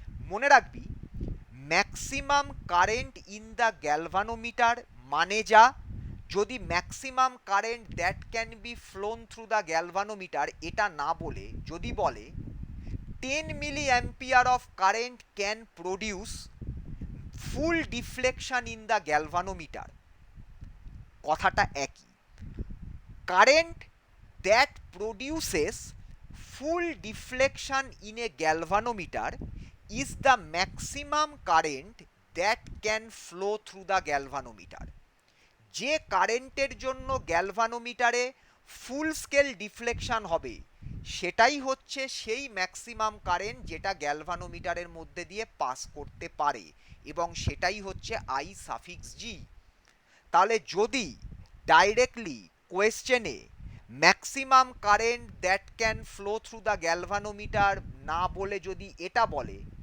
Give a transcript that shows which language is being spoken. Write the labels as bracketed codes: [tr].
[bn] মনে রাখবি, [en] maximum current in the galvanometer [bn] মানে যা, যদি [en] maximum current that can be flown through the galvanometer [bn] এটা না বলে যদি বলে [en] 10 milliampere of current can produce full deflection in the galvanometer, [bn] কথাটা একই। [en] current that produces full deflection in a galvanometer is the maximum current that can flow through the galvanometer. [bn] যে কারেন্টের জন্য গ্যালভানোমিটারে ফুল স্কেল ডিফ্লেকশন হবে সেটাই হচ্ছে সেই ম্যাক্সিমাম কারেন্ট যেটা গ্যালভানোমিটারের মধ্যে দিয়ে পাস করতে পারে, এবং সেটাই হচ্ছে আই সাফিক্স জি। তাহলে যদি directly কোয়েশ্চেনে [en] maximum current that can flow through the galvanometer [bn] না বলে যদি এটা বলে